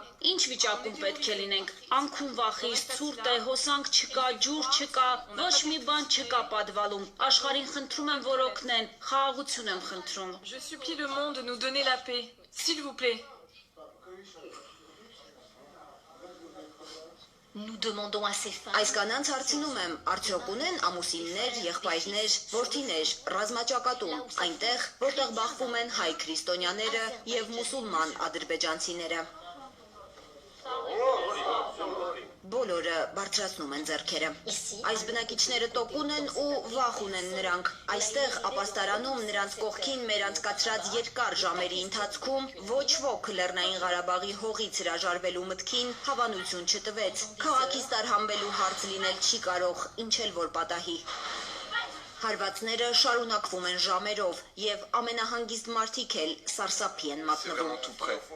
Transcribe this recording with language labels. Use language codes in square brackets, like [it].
[hy] Ինչ վիճակում պետք է լինենք։ Անքուն վախից, ցուրտ է, հոսանք չկա, ջուր չկա, ոչ մի բան չկա պատվալում։ Աշխարհին խնդրում եմ, որ օգնեն, խաղաղություն եմ խնդրում։ [fr] Je supplie le monde de nous donner la paix, s'il vous plaît. Nous demandons à ces femmes [hy] Այս կանանց հարցնում եմ, արդյոք ունեն ամուսիններ, եղբայրներ, որդիներ, ռազմաճակատում, այնտեղ, որտեղ բախվում են հայ քրիստոնյաները եւ մուսուլման ադրբեջանցիները։ Բոլորը բարձրացնում են ձեռքերը։ Այս բնակիչները տոկուն են ու վախ ունեն նրանք։ Այստեղ ապաստարանում նրանց կողքին մեր անցկացրած երկար ժամերի ընթացքում ոչ ոք Լեռնային Ղարաբաղի հողից հրաժարվելու մտքին հավանություն չտվեց։ Քաղաքից տարհանվելու հարց լինել չի կարող, ինչ էլ որ պատահի։ Հարվածները շարունակվում են ժամերով եւ ամենահանգիստ մարդիկ էլ սարսափի են մատնվում։